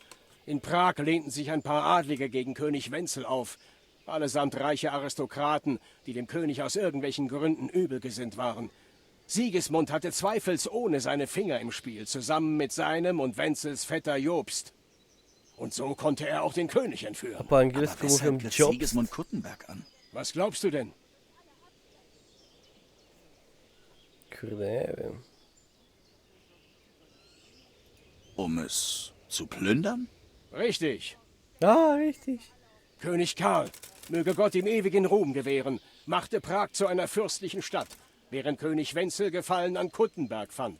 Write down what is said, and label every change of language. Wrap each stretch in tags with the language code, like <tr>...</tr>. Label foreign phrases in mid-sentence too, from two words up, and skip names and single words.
<de>In Prag lehnten sich ein paar Adlige gegen König Wenzel auf, allesamt reiche Aristokraten, die dem König aus irgendwelchen Gründen übelgesinnt waren. Sigismund hatte zweifelsohne seine Finger im Spiel, zusammen mit seinem und Wenzels Vetter Jobst. Und so konnte er auch den König entführen.</de> <pl>Po angielsku</pl> <de>Aber weshalb</de> <pl>mówią</pl> <de>griff Jobs. Sigismund Kuttenberg an? Was glaubst du denn?</de> <pl>Kurde, nie wiem.</pl> <de>Um es zu plündern? Richtig. Richtig. König Karl, möge Gott ihm ewigen Ruhm gewähren, machte Prag zu einer fürstlichen Stadt, während König Wenzel Gefallen an Kuttenberg fand.</de>